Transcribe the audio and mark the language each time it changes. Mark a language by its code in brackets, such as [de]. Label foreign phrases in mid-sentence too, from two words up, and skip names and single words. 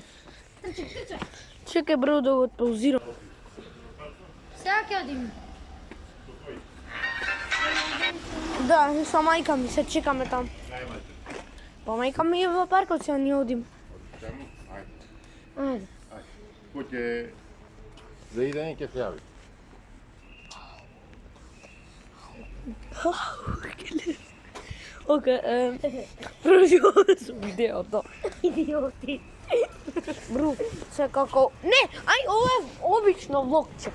[mk] Чекај бро да го отпаузирам. Сега ќе одиме. Да, со мајка ми се чекаме там. Па мајка ми е во паркот, сега ние одиме. Ајде. [sr] Ko će za idanje [mk] ќе се јави. Окей, продолжуваме со видеото. Идиоти. Бру, се како... Не, ај, ова е обично влогче.